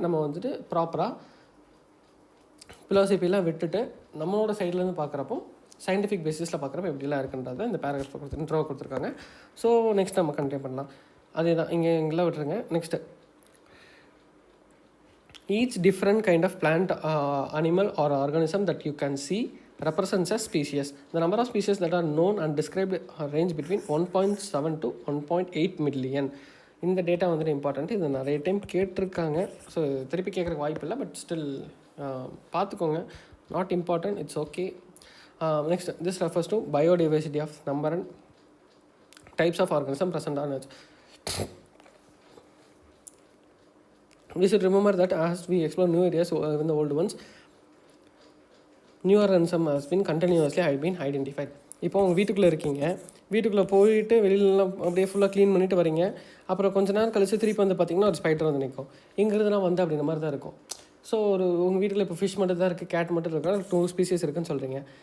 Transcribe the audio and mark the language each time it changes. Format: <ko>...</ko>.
<ta>நம்ம வந்துட்டு ப்ராப்பராக ஃபிலாசபிலாம் விட்டுட்டு நம்மளோட சைட்லேருந்து பார்க்குறப்போ சயின்டிஃபிக் பேசிஸில் பார்க்குறப்ப எப்படிலாம் இருக்குன்றதை இந்த பேராகிராஃப் இன்ட்ரோவை கொடுத்துருக்காங்க. ஸோ நெக்ஸ்ட் நம்ம கண்டினியூ பண்ணலாம். அதே தான் இங்கெல்லாம் விட்டுருங்க.</ta> <en>Next, each different kind of plant, animal or organism that you can see represents a species. The number of species that are known and described range between 1.7 to 1.8 million.</en> <ta>இந்த data வந்துட்டு important. இது நிறைய time கேட்டிருக்காங்க. So திருப்பி கேட்குறக்கு வாய்ப்பு இல்லை, but still பார்த்துக்கோங்க.</ta> <en>Not important, it's okay. Next, this refers to biodiversity of number and types of organism present on Earth. We should remember that as we explore new areas within the old ones,</en> <ta>new organism has been continuously identified. இப்போ உங்கள் வீட்டுக்குள்ளே இருக்கீங்க, வீட்டுக்குள்ளே போயிட்டு வெளியிலலாம் அப்படியே ஃபுல்லாக clean பண்ணிவிட்டு வரீங்க. அப்புறம் கொஞ்ச நேரம் கழிச்சு திருப்பி வந்து பார்த்திங்கன்னா ஒரு ஸ்பைடர் வந்து நிற்கும். இங்கிறதுலாம் வந்து அப்படின்ற மாதிரி தான் இருக்கும். ஸோ உங்கள் வீட்டில் இப்போ ஃபிஷ் மட்டும் தான் இருக்குது, கேட் மட்டும் இருக்கா, 2 ஸ்பீசிஸ் இருக்குதுன்னு சொல்கிறீங்க.</ta>